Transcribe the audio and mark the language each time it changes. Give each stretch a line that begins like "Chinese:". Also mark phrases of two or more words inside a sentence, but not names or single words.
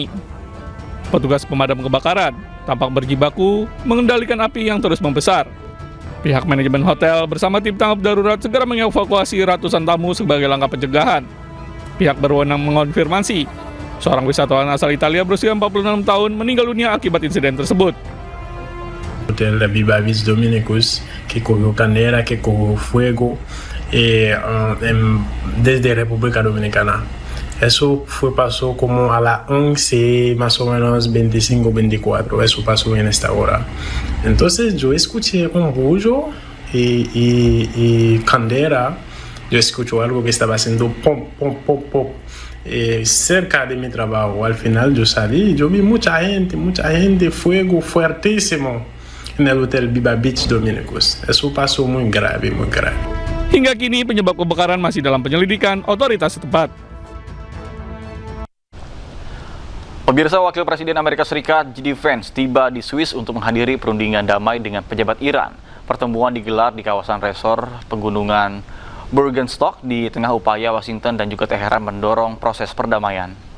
Indonesian: Petugas pemadam kebakaran tampak berjibaku mengendalikan api yang terus membesar. Pihak manajemen hotel bersama tim tanggap darurat segera mengevakuasi ratusan tamu sebagai langkah pencegahan. Pihak berwenang mengonfirmasi seorang wisatawan asal Italia berusia 46 tahun meninggal dunia akibat insiden tersebut.
Spanish: Hotel Viva Beach Dominicus que cogió candela, que cogió fuego desde República Dominicana. Eso pasó como a las 11 más o menos 25-24, eso pasó en esta hora. Entonces yo escuché un bullo y candela, yo escucho algo que estaba haciendo pom, pom, pom, pom. cerca de mi trabajo. Al final yo salí, yo vi mucha gente, fuego fuertísimo en el Hotel Biba Beach Dominicos. Eso pasó muy grave, muy grave.
Indonesian: Hingga kini penyebab kebakaran masih dalam penyelidikan otoritas setempat. Pemirsa, Wakil Presiden Amerika Serikat J.D. Vance tiba di Swiss untuk menghadiri perundingan damai dengan pejabat Iran. Pertemuan digelar di kawasan resor pegunungan Bürgenstock di tengah upaya Washington dan juga Teheran mendorong proses perdamaian.